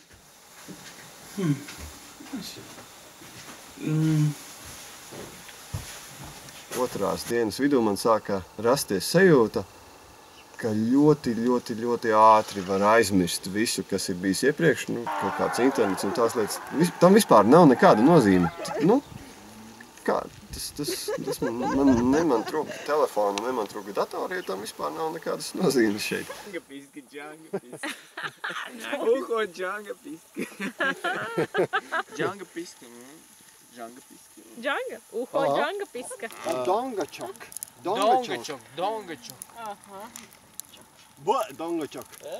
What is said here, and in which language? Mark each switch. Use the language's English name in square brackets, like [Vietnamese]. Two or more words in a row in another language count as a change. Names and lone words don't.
[Latvian] Otrās dienas vidū man sāka rasties sajūta, ka ļoti ātri var aizmirst visu, kas ir bijis iepriekš, nu, kaut kāds internets un tās lietas. Tam vispār nav nekāda nozīme. Nu, kā, tas man trūka telefonu, man trūka datori, jo tam vispār nav nekādas nozīmes šeit. Džanga piski. Uho, džanga piski. Džanga piski. Džanga piski. Džanga? Uho, džanga piska. Dongačok. Dongačok. Aha. Bo, dongačok.